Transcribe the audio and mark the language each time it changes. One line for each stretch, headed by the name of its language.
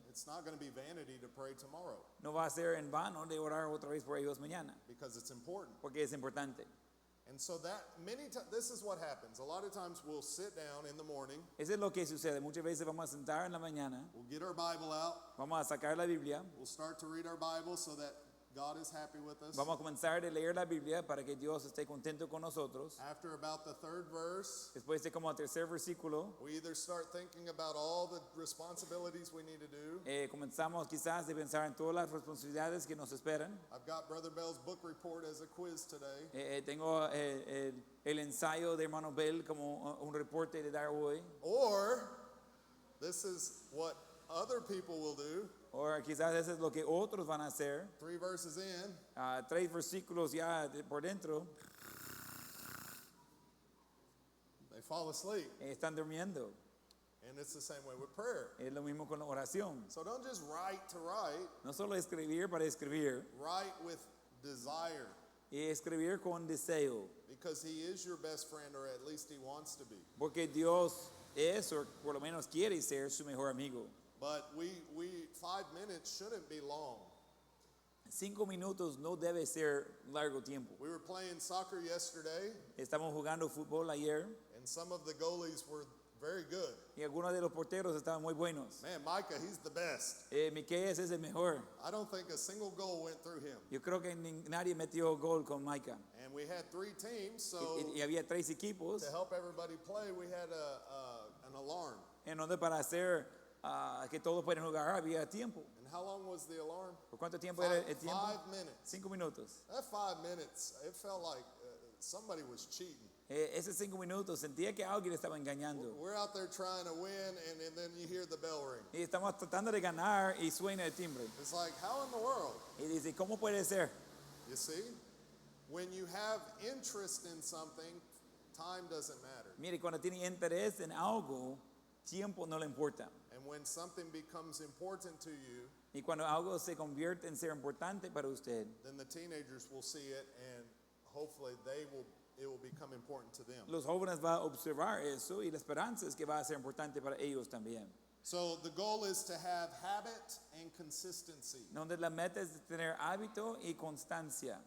English: it's not going to be vanity to pray tomorrow
Spanish: no va a ser en vano de orar otra vez por ellos mañana,
English: because it's important.
Spanish: porque es importante.
English: And so that many times, this is what happens. A lot of times we'll sit down in the morning,
Spanish: Eso es lo que sucede. Muchas veces vamos a sentar en la mañana,
English: we'll get our Bible out,
Spanish: vamos a sacar la Biblia,
English: we'll start to read our Bible so that God is happy with us.
Spanish: vamos a comenzar a leer la Biblia para que Dios esté contento con nosotros.
English: After about the third verse,
Spanish: Después de como el tercer versículo,
English: we either start thinking about all the responsibilities we need to do.
Spanish: comenzamos quizás de pensar en todas las responsabilidades que nos esperan.
English: I've got Brother Bell's book report as a quiz today.
Spanish: Tengo el ensayo de hermano Bell como un reporte de dar hoy.
English: Or this is what other people will do.
Spanish: O quizás eso es lo que otros van a hacer.
English: 3 verses in,
Spanish: 3 versículos ya por dentro,
English: they fall asleep.
Spanish: están durmiendo.
English: And it's the same way with prayer.
Spanish: Es lo mismo con la oración.
English: So don't just write to write,
Spanish: No solo escribir para escribir,
English: write with desire.
Spanish: y escribir con deseo.
English: Because he is your best friend, or at least he wants to be.
Spanish: Porque Dios es, o por lo menos quiere ser, su mejor amigo.
English: But 5 minutes shouldn't be long.
Spanish: 5 minutos no debe ser largo tiempo.
English: We were playing soccer yesterday,
Spanish: Estamos jugando fútbol ayer
English: and some of the goalies were very good.
Spanish: y algunos de los porteros estaban muy buenos.
English: Man, Micah, he's the best.
Spanish: Miqueas es el mejor.
English: I don't think a single goal went through him.
Spanish: Yo creo que nadie metió gol con Micah.
English: And we had 3 teams, so
Spanish: Y había 3 equipos,
English: to help everybody play, we had an alarm.
Spanish: en donde para hacer que todos puedan jugar había tiempo.
English: And how long was the alarm?
Spanish: ¿Por cuánto tiempo era el tiempo?
English: 5 minutes.
Spanish: 5 minutos.
English: That 5 minutes, it felt like somebody was cheating.
Spanish: Esos 5 minutos sentía que alguien estaba engañando.
English: We're out there trying to win, and then you hear the bell ring.
Spanish: Y estamos tratando de ganar y suena el timbre.
English: It's like, how in the world?
Spanish: Y dice, ¿cómo puede ser?
English: You see? When you have interest in something, time doesn't matter.
Spanish: Mire, cuando tiene interés en algo, tiempo no le importa.
English: And when something becomes important to you,
Spanish: Y cuando algo se convierte en ser importante para usted,
English: then the teenagers will see it, and hopefully it will become important to them.
Spanish: los jóvenes van a observar eso y la esperanza es que va a ser importante para ellos también.
English: So the goal is to have habit and consistency,
Spanish: Donde la meta es tener hábito y constancia.